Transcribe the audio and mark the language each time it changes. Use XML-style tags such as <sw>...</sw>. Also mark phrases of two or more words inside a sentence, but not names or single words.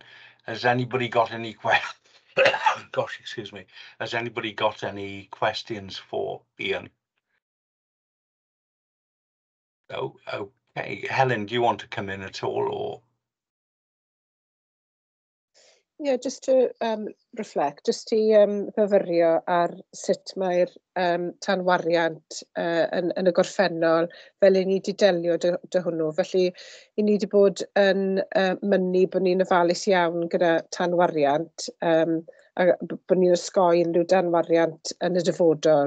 <en>Has anybody got any Gosh, excuse me. Has anybody got any questions for Ian? Oh, okay. Helen, do you want to come in at all, or? Yeah, just to reflect, just</en> <cy>i fyfyrio ar sut mae'r tanwariant yn y gorffennol fel i ni wedi delio dy hwnnw. Felly, i ni wedi bod yn mynnu bod ni'n ofalus iawn gyda tanwariant, a bod ni'n osgoi unrhyw danwariant yn y dyfodol.</cy>